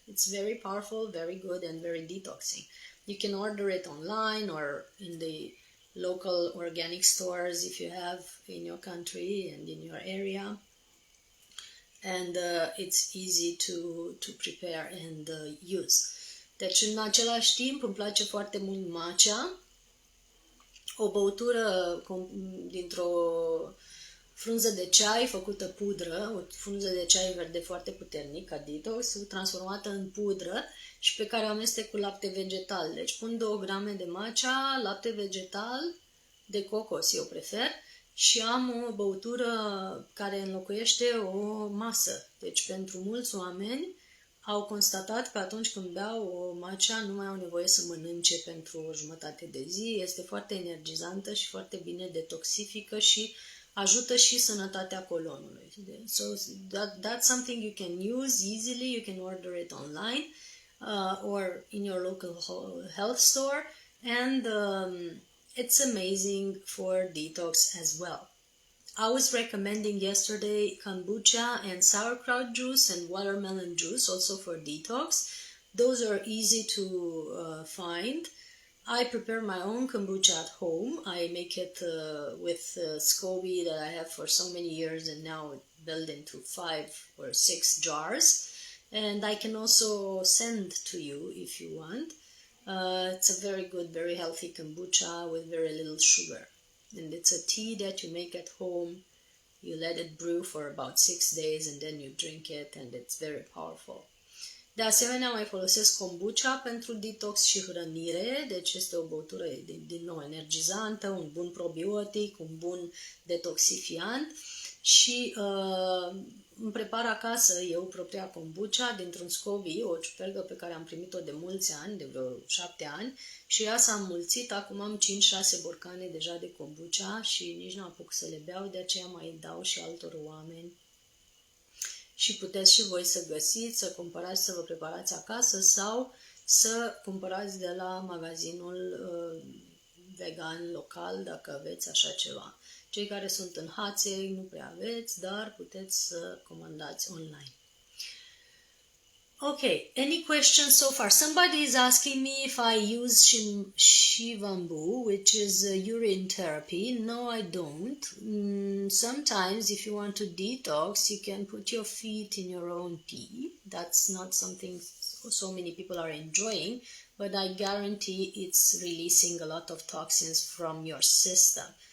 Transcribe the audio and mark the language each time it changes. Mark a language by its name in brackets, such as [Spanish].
[English] It's very powerful, very good, and very detoxing. You can order it online or in the local organic stores if you have in your country and in your area. And it's easy to prepare and use. [Romanian] Deci, în același timp, îmi place foarte mult matcha, o băutură dintr-o frunză de ceai făcută pudră, o frunză de ceai verde foarte puternic, ca detox, transformată în pudră și pe care o amestec cu lapte vegetal. Deci pun 2 grame de matcha, lapte vegetal, de cocos eu prefer, și am o băutură care înlocuiește o masă. Deci pentru mulți oameni au constatat că atunci când beau o matcha nu mai au nevoie să mănânce pentru o jumătate de zi, este foarte energizantă și foarte bine detoxifică și ajută și sănătatea colonului. [English] So that's something you can use easily, you can order it online or in your local health store, and it's amazing for detox as well. I was recommending yesterday kombucha and sauerkraut juice and watermelon juice also for detox. Those are easy to find. I prepare my own kombucha at home. I make it with SCOBY that I have for so many years and now built into 5 or 6 jars. And I can also send to you if you want. It's a very good, very healthy kombucha with very little sugar. And it's a tea that you make at home. You let it brew for about 6 days and then you drink it and it's very powerful. [Romanian] De asemenea, mai folosesc kombucha pentru detox și hrănire, deci este o băutură din nou energizantă, un bun probiotic, un bun detoxifiant și îmi prepar acasă eu propria kombucha dintr-un SCOBY, o ciupergă pe care am primit-o de mulți ani, de vreo 7 ani, și ea s-a înmulțit, acum am 5-6 borcane deja de kombucha și nici nu apuc să le beau, de aceea mai dau și altor oameni. Și puteți și voi să găsiți, să cumpărați, să vă preparați acasă sau să cumpărați de la magazinul vegan local, dacă aveți așa ceva. Cei care sunt în Hațeg nu prea aveți, dar puteți să comandați online. [English] Okay, any questions so far? Somebody is asking me if I use Shivambu, which is urine therapy. No, I don't. Sometimes if you want to detox, you can put your feet in your own pee. That's not something so many people are enjoying, but I guarantee it's releasing a lot of toxins from your system.